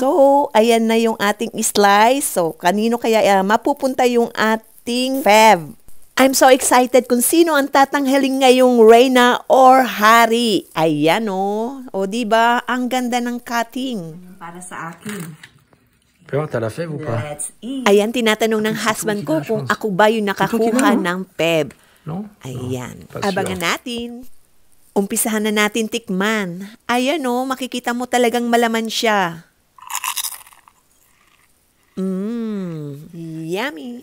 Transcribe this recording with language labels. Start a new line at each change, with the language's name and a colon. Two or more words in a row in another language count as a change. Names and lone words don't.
Filipino: So, ayan na yung ating slice. So, kanino kaya mapupunta yung ating fave?
English: I'm so excited
Filipino: kung sino ang tatanghaling ngayong reyna or hari. Ayan o. O diba? Ang ganda ng cutting. Para sa akin.
French: Pero t'as la fève ou pas?
English: Let's eat.
Filipino: Ayan, tinatanong ng husband ko kung ako ba yung nakakuha ng feb. No? Ayan. Abangan natin. Umpisahan na natin tikman. Ayan o, makikita mo talagang malaman siya. Yummy.